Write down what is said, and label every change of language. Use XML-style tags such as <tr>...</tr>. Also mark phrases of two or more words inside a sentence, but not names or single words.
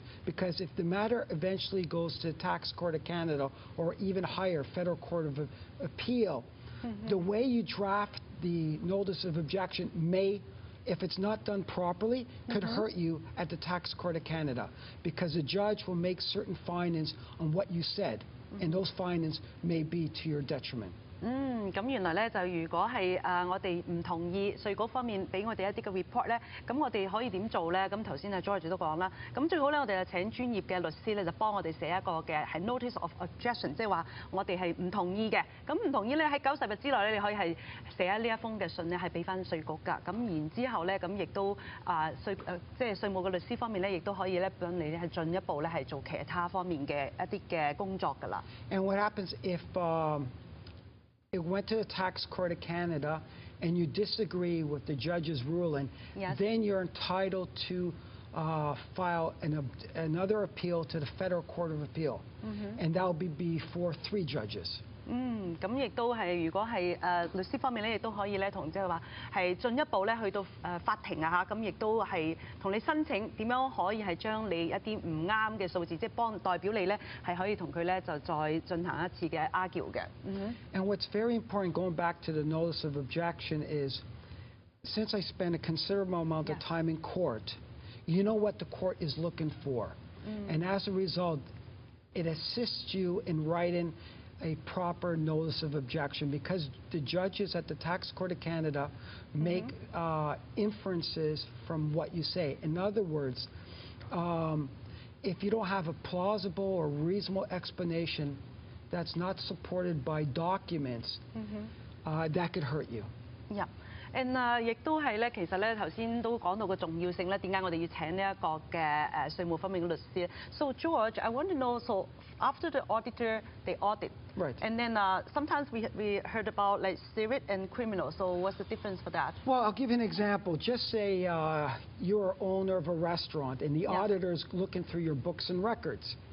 <en>Because if the matter eventually goes to the Tax Court of Canada or even higher, Federal Court of Appeal, the way you draft the notice of objection may, if it's not done properly, could hurt you at the Tax Court of Canada, because the judge will make certain findings on what you said, and those findings may be to your detriment.</en> <yue>咁原來咧就如果係我哋唔同意稅局方面俾我哋一啲嘅 report 咧，咁我哋可以點做咧？咁頭先阿 George 都講啦，咁最好咧我哋就請專業嘅律師咧就幫我哋寫一個嘅係</yue> <en>notice of objection，</en> <yue>即係話我哋係唔同意嘅。咁唔同意咧喺90日之內咧，你可以係寫呢一封嘅信咧係俾翻稅局㗎。咁然之後咧，咁亦都即係稅務嘅律師方面咧，亦都可以咧幫你係進一步咧係做其他方面嘅一啲嘅工作㗎啦。</yue> <en>And what happens if it went to the Tax Court of Canada and you disagree with the judge's ruling, then you're entitled to file another appeal to the Federal Court of Appeal, and that will be before 3 judges.</en> <yue>咁亦都係，如果係律師方面咧，亦都可以咧同即係話係進一步咧去到法庭啊嚇，咁亦都係同你申請點樣可以係將你一啲唔啱嘅數字，即係代表你咧係可以同佢咧就再進行一次嘅 argue 嘅。</yue> <en>And what's very important, going back to the notice of objection, is since I spend a considerable amount of time in court, you know what the court is looking for. And as a result, it assists you in writing a proper notice of objection, because the judges at the Tax Court of Canada make inferences from what you say. In other words, if you don't have a plausible or reasonable explanation that's not supported by documents, that could hurt you. Yeah. And</en> <yue>亦都係咧，其實咧頭先都講到個重要性咧，點解我哋要請呢一個嘅稅務方面嘅律師咧 ？</yue> <en>So George, I want to know, so after the auditor, they audit. Right. And then sometimes we heard about like civil and criminal. So what's the difference for that? Well, I'll give you an example. Just say you're owner of a restaurant and the auditor's looking through your books and records.</en>